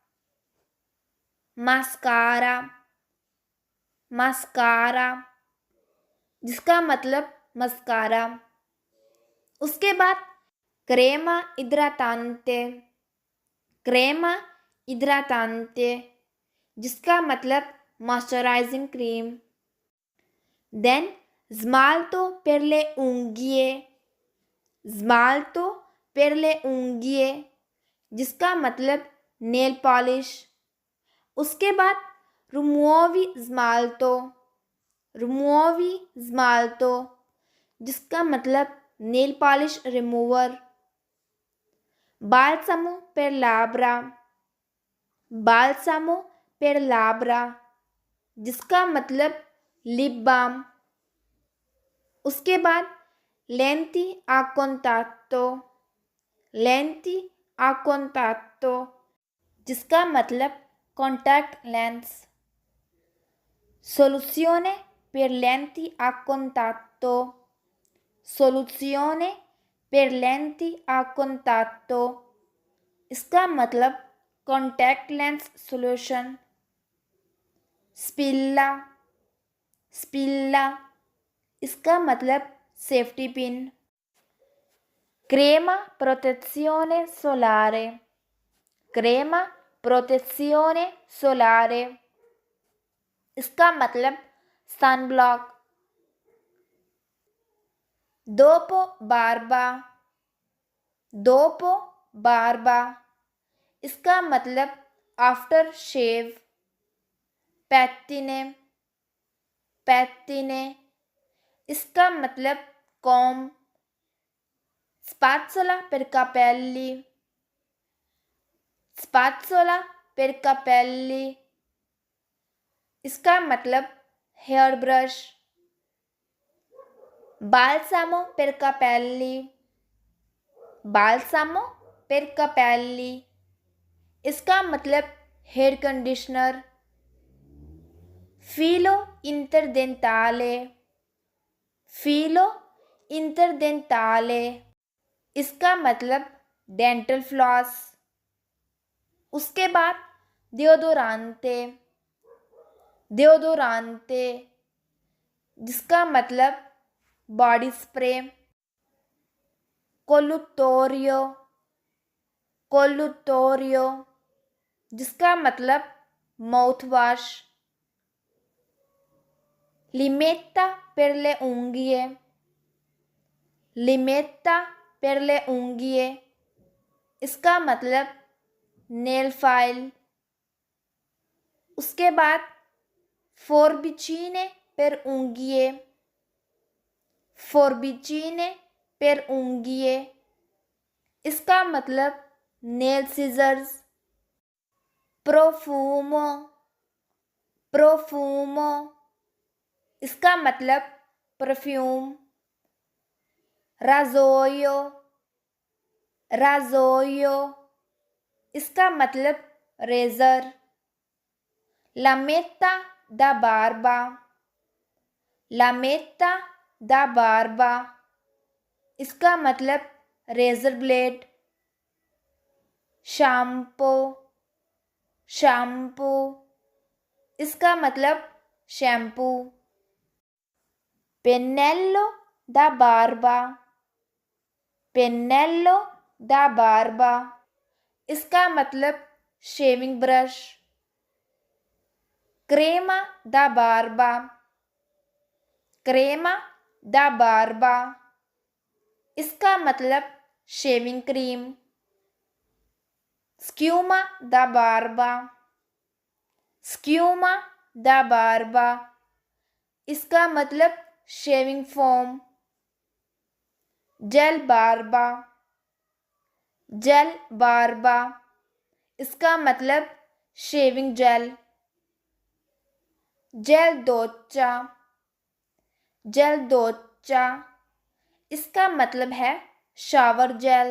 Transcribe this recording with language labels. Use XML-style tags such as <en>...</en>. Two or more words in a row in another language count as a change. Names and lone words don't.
<hi>मास्कारा, मास्कारा, जिसका मतलब मस्कारा। उसके बाद</hi> <it>crema idratante, crema idratante,</it> <hi>जिसका मतलब</hi> <en>moisturizing cream.</en> <it>देन smalto per le unghie, smalto per le unghie,</it> <hi>जिसका मतलब</hi> <en>nail polish.</en> <hi>उसके बाद</hi> <it>rimuovi smalto, rimuovi smalto,</it> <hi>जिसका मतलब</hi> <en>nail polish remover.</en> <it>balsamo per labbra, balsamo per labbra,</it> <hi>जिसका मतलब</hi> <en>lip balm.</en> <hi>उसके बाद</hi> <it>lenti a contatto, lenti a contatto,</it> <hi>जिसका मतलब</hi> <en>contact lens.</en> <it>soluzione per lenti a contatto, soluzione per lenti a contatto,</it> <hi>इसका मतलब</hi> <en>contact lens solution.</en> <hi>स्पिल्ला, स्पिल्ला, इसका मतलब</hi> <en>safety pin.</en> <it>crema protezione solare, crema protezione solare,</it> <hi>इसका मतलब</hi> <en>sun block.</en> <it>dopo barba, dopo barba,</it> <hi>इसका मतलब</hi> <en>after shave.</en> <hi>पेट्टिने, पेट्टिने, इसका मतलब कॉम।</hi> <it>spazzola per capelli, spazzola per capelli,</it> <hi>इसका मतलब</hi> <en>hair brush.</en> <it>balsamo per capelli, balsamo per capelli,</it> <hi>इसका मतलब</hi> <en>hair conditioner.</en> <it>filo interdentale, filo interdentale,</it> <hi>इसका मतलब</hi> <en>dental floss.</en> <hi>उसके बाद डिओडोरांते, डिओडोरांते, जिसका मतलब</hi> <en>body spray.</en> <hi>कोलुटोरियो, कोलुटोरियो, जिसका मतलब</hi> <en>mouth wash.</en> <it>limetta per le unghie, limetta per le unghie,</it> <hi>इसका मतलब</hi> <en>nail file.</en> <hi>उसके बाद</hi> <it>forbicine per unghie, forbicine per unghie,</it> <hi>इसका मतलब</hi> <en>nail scissors.</en> <it>profumo, profumo,</it> <hi>इसका मतलब परफ्यूम।</hi> <it>rasoio, rasoio,</it> <hi>इसका मतलब रेजर।</hi> <it>lametta da barba, lametta da barba,</it> <hi>इसका मतलब</hi> <en>razor blade.</en> <hi>शैम्पू, शैम्पू, इसका मतलब शैम्पू।</hi> <it>pennello da barba, pennello da barba,</it> <hi>इसका मतलब</hi> <en>shaving brush.</en> <it>crema da barba, crema da barba,</it> <hi>इसका मतलब</hi> <en>shaving cream.</en> <it>schiuma da barba, schiuma da barba,</it> <hi>इसका मतलब</hi> <en>shaving foam.</en> <it>gel barba, gel barba,</it> <hi>इसका मतलब</hi> <en>shaving gel.</en> <it>gel doccia, gel doccia,</it> <hi>इसका मतलब है</hi> <en>shower gel.</en>